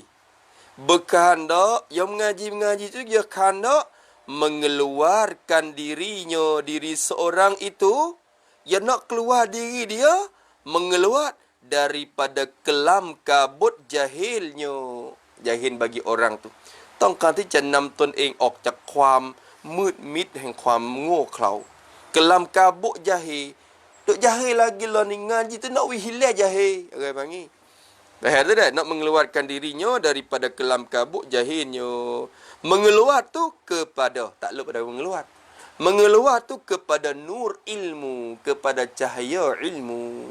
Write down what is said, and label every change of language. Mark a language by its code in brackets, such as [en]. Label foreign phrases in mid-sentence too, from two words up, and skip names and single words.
[ms] Berkehendak, yang mengaji tu dia kehendak mengeluarkan dirinya, diri seorang itu, dia nak keluar diri dia, mengeluar daripada kelam kabut jahilnya. Jahil bagi orang tu. [th] ต้องการที่จะนำตนเองออกจากความมืดมิดแห่งความโง่เขลา [ms] kelam kabut jahil. Duk jahil lagi lah ni ngaji tu nak hilang jahil. Orang panggil. Faham tu dah? Nak mengeluarkan dirinya daripada kelam kabut jahilnya. Mengeluar tu kepada, tak lupa pada mengeluar. Mengeluar tu kepada nur ilmu, kepada cahaya ilmu.